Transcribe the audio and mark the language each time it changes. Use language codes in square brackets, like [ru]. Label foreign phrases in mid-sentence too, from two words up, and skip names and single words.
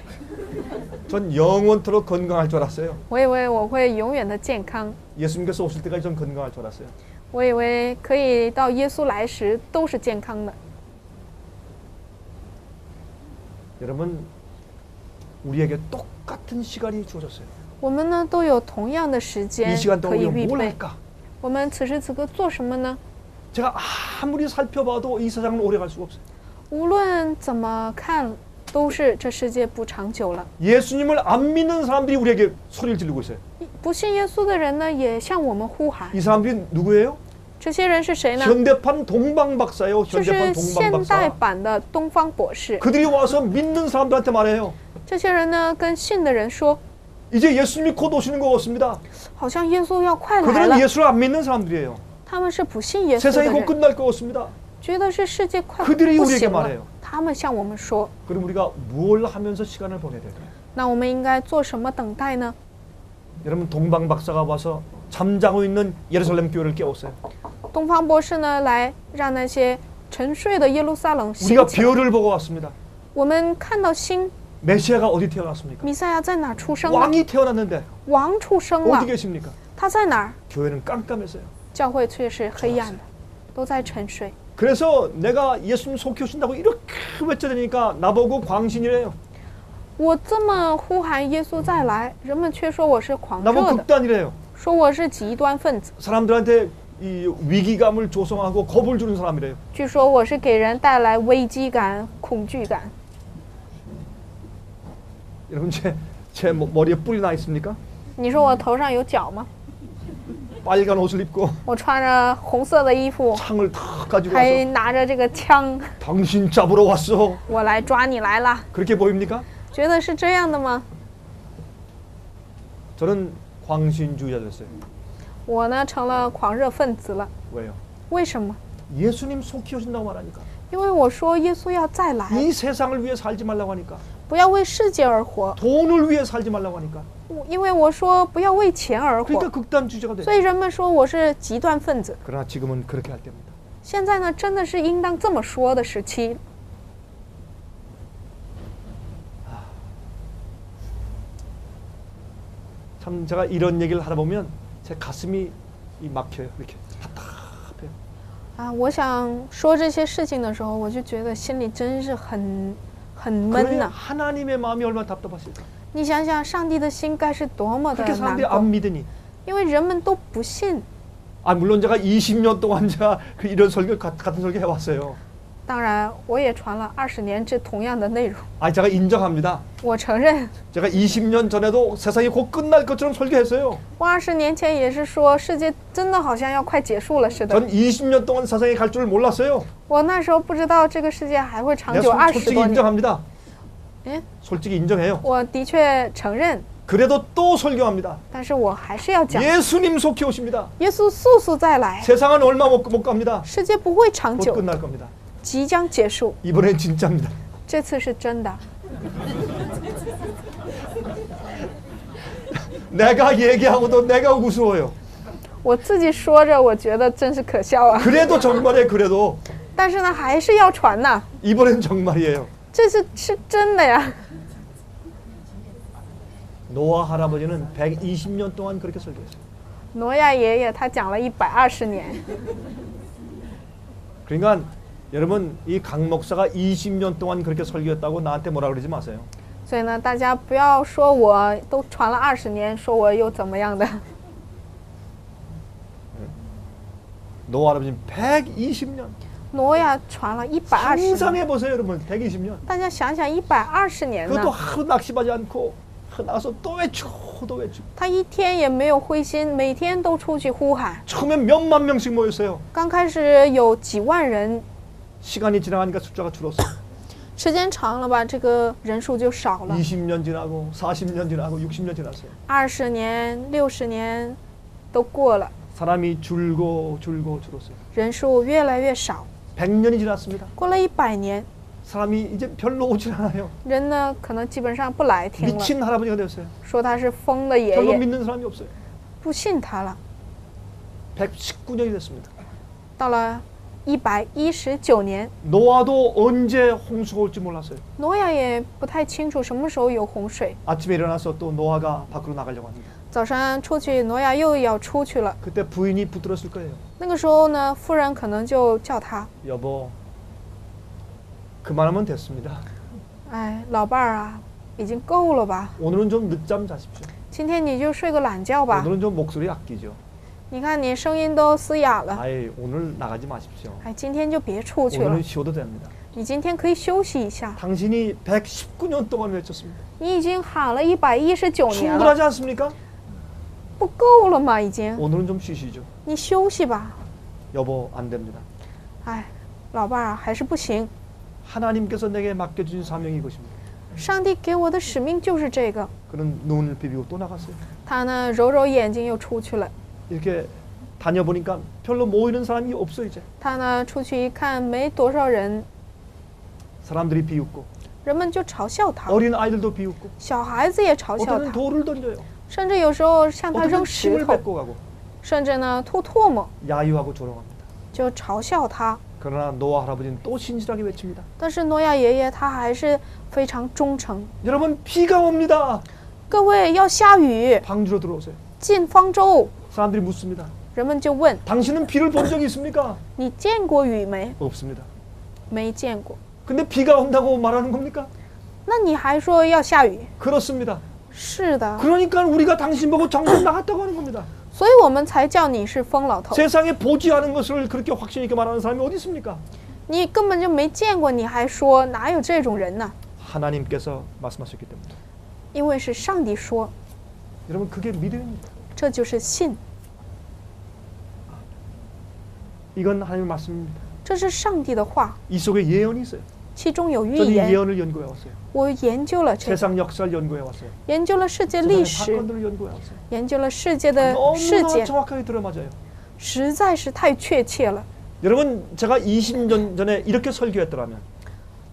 [ko] 전 영원토록 건강할 줄 알았어요. [zh] 我以为我会永远的健康， [ko] 예수님께서 오실 때까지 전 건강할 줄 알았어요. [zh] 我以为可以到耶稣来时都是健康的。 [ko] 여러분 우리에게 똑같은 시간이 주어졌어요. [zh] 我们呢都有同样的时 [ko] 이 [zh] 间 [ko] 시간 [zh] 可 [ko] 동안 [zh] 以 [ko] 우리가 [zh] 预 [ko] 뭘 [zh] 备。 [ko] 할까? [zh] 我们此时此刻做什么呢？ [ko] 제가 아무리 살펴봐도 이 세상을 오래 갈 수가 없어요. [zh] 无论怎么看，都是这世界不长久了。 [ko] 예수님을 안 믿는 사람들이 우리에게 소리를 지르고 있어요. [zh] 不信耶稣的人呢，也向我们呼喊。 [ko] 이 사람들이 누구예요? [zh] 这些人是谁呢？ [ko] 현대판 동방박사예요. [zh] 就 [ko] 현대판 [zh] 是现代 [ko] 동방박사. [zh] 版的东方博士。 [ko] 그들이 와서 믿는 사람들한테 말해요. [zh] 这些人呢，跟信的人说， [ko] 이제 예수님이 곧 오시는 것 같습니다. [zh] 好像耶稣要快来 [ko] 그들은 [zh] 了。 [ko] 예수를 안 믿는 사람들이에요. [zh] 他们是不信耶稣的 [ko] 세상이 곧 [zh] 人， [ko] 끝날 것 같습니다. [zh] 觉得是世界快 [ko] 그들이 [zh] 不 [ko] 우리에게 [zh] 行 [ko] 말해요 [zh] 了。他们向我们说， [ko] 그럼 우리가 뭘 하면서 시간을 보내야 될까요? [zh] 那我们应该做什么等待呢？ [ko] 여러분 동방박사가 와서 잠자고 있는 예루살렘 교회를 깨웠어요. [zh] 东方博士呢，来让那些沉睡的耶路撒冷 [ko] 우리가 [zh] 醒起来。 [ko] 별을 보고 왔습니다. [zh] 我们看到星， [ko] 메시아가 어디 태어났습니까? [zh] 弥赛亚在哪儿出生呢？ [ko] 왕이 태어났는데 [zh] 王出生了 [ko] 어디 ， 계십니까? [zh] 他在哪儿？ [ko] 교회는 깜깜했어요. [zh] 教会却是黑暗的，都在沉睡。 [ko] 그래서 내가 예수님 속히 오신다고 이렇게 외쳐대니까 나보고 광신이래요. [zh] 我这么呼喊耶稣再来，人们却说我是狂 [ko] 나보고 [zh] 热的， [ko] 극단이래요. [zh] 说我是极端分子， [ko] 사람들한테 이 위기감을 조성하고 겁을 주는 사람이래요. [zh] 据说我是给人带来危机感、恐惧感。 [ko] 여러분 제 머리에 뿔이 나 있습니까? [zh] 你说我头上有角吗？ [ko] 빨간 옷을 입고 [zh] 我穿着红色的衣服， [ko] 창을 다 가지고 [zh] 还 [ko] 와서 [zh] 拿着这个枪， [ko] 당신 잡으러 왔어. [zh] 我来抓你来了。 [ko] 그렇게 보입니까? [zh] 觉得是这样的吗？ [ko] 저는 광신주의자 됐어요. [zh] 我呢，成了狂热分子了。 [ko] 왜요? [zh] 为什么？ [ko] 예수님 속히 오신다고 말하니까. [zh] 因为我说耶稣要再来， [ko] 이 세상을 위해 살지 말라고 하니까. [zh] 不要为世界而活， [ko] 돈을 위해 살지 말라고 하니까. [zh] 因为我说不要为钱而活， [ko] 그러니까 극단주의자가 돼. [zh] 所以人们说我是极端分子。 [ko] 그러나 지금은 그렇게 할 때입니다. [zh] 现在呢，真的是应当这么说的时期。 [ko] 참 제가 이런 얘기를 하다 보면 제 가슴이 막혀요. 이렇게 답답해요. [zh] 啊，我想说这些事情的时候，我就觉得心里真是很闷 [ko] 그래 [zh] 呐。 [ko] 하나님의 마음이 얼마나 답답하실까? [zh] 你想想，上帝的心该是多么的 [ko] 그렇게 [zh] 难 [ko] 사람들이 [zh] 过， [ko] 안 믿으니. [zh] 因为人们都不信。 [ko] 아 물론 제가 20년 동안 제가 그 이런 설교 같은 설교 해왔어요. [zh] 当然，我也传了20年这同样的内容， [ko] 아 제가 인정합니다. [zh] 我承认， [ko] 제가 20년 전에도 세상이 곧 끝날 것처럼 설교했어요. [zh] 我20年前也是说世界真的好像要快结束了似的。 [ko] 전 20년 동안 세상에 갈 줄을 몰랐어요. [zh] 我那时候不知道这个世界还会长久 [ko] 내가 20 솔직히 [zh] 多年。 [ko] 인정합니다. [zh] 哎， [ko] 솔직히 인정해요. [zh] 我的确承认， [ko] 그래도 또 설교합니다. [zh] 但是我还是要讲， [ko] 예수님 속히 오십니다. [zh] 耶稣速速再来， [ko] 세상은 얼마 못 갑니다. [zh] 世界不会长 [ko] 곧 [zh] 久， [ko] 끝날 겁니다. [zh] 即将结束。 [ko] 이번엔 진짜입니다. [zh] 这次是真的， [ko] 내가 얘기하고도 내가 우스워요. [zh] 我自己说着，我觉得真是可笑啊。 [ko] 그래도 정말이에요. 그래도 [zh] 但是呢，还是要传呐， [ko] 이번엔 정말이에요. [zh] 这是真的呀。 [ko] 노아 할아버지는 120년 동안 그렇게 설교했어요. [zh] 挪亚爷爷他讲了120年， [ko] 그러니까 여러분 이 강 목사가 20년 동안 그렇게 설교했다고 나한테 뭐라 그러지 마세요. [zh] 所以呢，大家不要说我都传了20年，说我又怎么样的。 [ko] 노아 할아버지는 120년. [zh] 挪亚传了120年， [ko] 상상해 보세요, 여러분. 120년. [zh] 大家想想120年 [ko] 그것도 [zh] 呢， [ko] 하루 낙심하지 않고 나가서 또 외치고 또 외치고. [zh] 他一天也没有灰心，每天都出去呼喊。 [ko] 처음엔 몇만 명씩 모였어요. [zh] 刚开始有几万人， [ko] 시간이 지나가니까 숫자가 줄었어요. [zh] 时间长了吧，这个人数就少了。 [ko] 20년 지나고 40년 지나고 60년 지났어요. [zh] 20 年、60年都过了， [ko] 사람이 줄었어요. [zh] 人数越来越少。 [ko] 100년이 지났습니다. [zh] 过了100年， [ko] 사람이 이제 별로 오질 않아요. [zh] 人呢可能基本上不来听了， [ko] 미친 할아버지가 되었어요. [zh] 说他是疯的爷 [ko] 별로 [zh] 爷， [ko] 믿는 사람이 없어요. [zh] 不信他了。 [ko] 119년이 됐습니다. [zh] 到了119年， [ko] 노아도 언제 홍수가 올지 몰랐어요. [zh] 挪亚也不太清楚什么时候有洪水。 [ko] 아침에 일어나서 또 노아가 밖으로 나가려고 합니다. [zh] 早上出去，挪亚又要出去了。 [ko] 그때 부인이 붙들었을 거예요. [zh] 那个时候呢，夫人可能就叫他， [ko] 여보, 그만하면 됐습니다. [zh] 哎，老伴儿啊，已经够了吧？ [ko] 오늘은 좀 늦잠 자십시오. [zh] 今天你就睡个懒觉吧。 [ko] 오늘은 좀 목소리 아끼죠. [zh] 你看你声音都嘶哑了， [ko] 아예 오늘 나가지 마십시오. [zh] 哎，今天就别出去了 [ko] 오늘은 ， 쉬어도 됩니다. [zh] 你今天可以休息一下。 [ko] 당신이 119년 동안 외쳤습니다. [zh] 你已经喊了119年了， [ko] 충분하지 않습니까? [zh] 不够了吗？已经， [ko] 오늘은 좀 쉬시죠. [zh] 你休息吧。 [ko] 여보, 안 됩니다. [zh] 哎，老伴儿啊，还是不行。 [ko] 하나님께서 내게 맡겨주신 사명이 이것입니다. [zh] 上帝给我的使命就是这个。 [ko] 그는 눈을 비비고 또 나갔어요. [zh] 他呢，揉揉眼睛又出去了。 [ko] 이렇게 다녀보니까 별로 모이는 사람이 없어 이제. [zh] 他呢，出去一看，没多少人， [ko] 사람들이 비웃고 [zh] 人们就嘲笑他， [ko] 어린 아이들도 비웃고 [zh] 小孩子也嘲笑 [ko] 어떤 [zh] 他， [ko] 돌을 던져요. [zh] 甚至有时候向他 [ko] 어떤 [zh] 扔石 [ko] 침을 [zh] 头， [ko] 뱉고 가고 [zh] 甚至呢吐唾沫， [ko] 야유하고 조롱합니다. [zh] 就嘲笑他。 [ko] 그러나 노아 할아버지는 또 신실하게 외칩니다. [zh] 但是挪亚爷爷他还是非常忠诚。 [ko] 여러분 비가 옵니다. [zh] 各位要下雨， [ko] 방주로 들어오세요. [zh] 进方舟。 [ko] 사람들이 묻습니다. [zh] 人们就问 [ko] 당신은 비를 본 적이 있습니까? [zh] 你见过雨没？ [ko] 없습니다. [zh] 没见过。 [ko] 근데 비가 온다고 말하는 겁니까? [zh] 那你还说要下雨？ [ko] 그렇습니다. [zh] 是的， [ko] 그러니까 우리가 당신 보고 정신 나갔다고 하는 겁니다. [zh] 所以我们才叫你是疯老头。 [ko] 세상에 보지 않은 것을 그렇게 확신 있게 말하는 사람이 어디 있습니까? [zh] 你根本就没见过，你还说哪有这种人呢？ [ko] 하나님께서 말씀하셨기 때문에. [zh] 因为是上帝说， [ko] 여러분 그게 믿음입니다. [zh] 这就是信， [ko] 이건 하나님의 말씀입니다. [zh] 这是上帝的话， [ko] 이 속에 예언이 있어요. [zh] 其中有预 [ko] 저는 이 [zh] 言。 [ko] 예언을 연구해 왔어요. [zh] 我研究了这个， [ko] 세상 역사를 연구해 왔어요. [zh] 研究了世界历 [ko] 세상의 [zh] 史， [ko] 사건들을 연구해 왔어요. [zh] 研究了世界的事 [ko] 너무나 [zh] 件， [ko] 정확하게 들어맞아요. [zh] 实在是太确切了。 [ko] 여러분 제가 20년 전에 이렇게 설교했더라면